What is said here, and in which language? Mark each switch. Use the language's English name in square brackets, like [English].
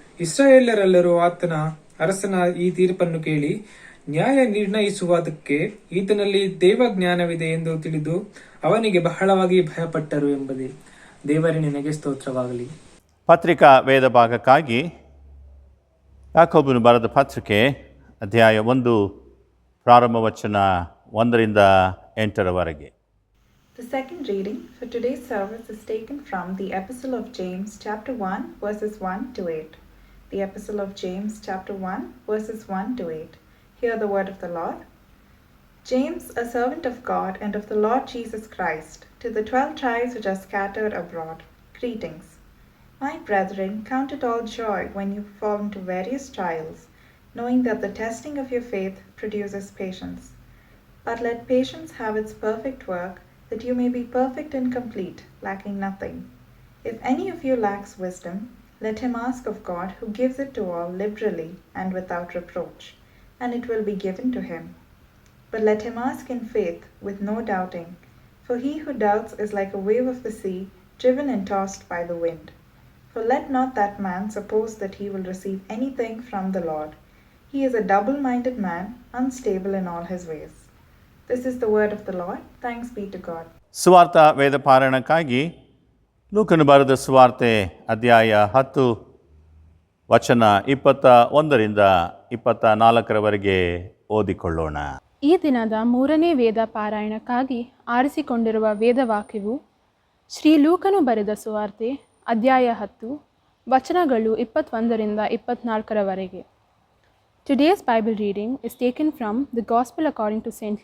[Kannada] ಇಸ್ರಾಯೇಲರೆಲ್ಲರೂ ಅರಸನ ಈ ತೀರ್ಪನ್ನು ಕೇಳಿ ನ್ಯಾಯ ನಿರ್ಣಯಿಸುವುದಕ್ಕೆ ಈತನಲ್ಲಿ ದೇವಜ್ಞಾನವಿದೆ ಎಂದು ತಿಳಿದು ಅವನಿಗೆ ಬಹಳವಾಗಿ ಭಯಪಟ್ಟರು ಎಂಬುದೇ. ದೇವರೇ ನಿನಗೆ ಸ್ತೋತ್ರವಾಗಲಿ. ಪತ್ರಿಕಾ ವೇದ ಭಾಗಕ್ಕಾಗಿ ಯಾಕೋಬನು ಬರೆದ ಪತ್ರಿಕೆ ಅಧ್ಯಾಯ 1 ಪ್ರಾರಂಭ ವಚನ 1-8. [English] The second reading for today's service is taken from the Epistle of James, chapter 1, verses 1-8. The Epistle of James, chapter 1, verses 1-8. Hear the word of the Lord. James, a servant of God and of the Lord Jesus Christ, to the 12 tribes which are scattered abroad, greetings. My brethren, count it all joy when you fall into various trials, knowing that the testing of your faith produces patience. But let patience have its perfect work, that you may be perfect and complete, lacking nothing. If any of you lacks wisdom, let him ask of God, who gives it to all liberally and without reproach, and it will be given to him. But let him ask in faith, with no doubting, for he who doubts is like a wave of the sea, driven and tossed by the wind. For let not that man suppose that he will receive anything from the Lord. He is a double-minded man, unstable in all his ways. This is the word of the Lord. Thanks be to God. [Kannada] ಸುವಾರ್ಥ ವೇದ ಪಾರಾಯಣಕ್ಕಾಗಿ ಲೂಕನು ಬರೆದ ಸುವಾರ್ತೆ ಅಧ್ಯಾಯ 10 ವಚನ 21-24 ಓದಿಕೊಳ್ಳೋಣ. ಈ ದಿನದ 3ನೇ ವೇದ ಪಾರಾಯಣಕ್ಕಾಗಿ ಆರಿಸಿಕೊಂಡಿರುವ ವೇದವಾಕ್ಯವು ಶ್ರೀ ಲೂಕನು ಬರೆದ ಸುವಾರ್ತೆ ಅಧ್ಯಾಯ 10 ವಚನಗಳು 21-24. [English] Today's Bible reading is taken from the Gospel according to St.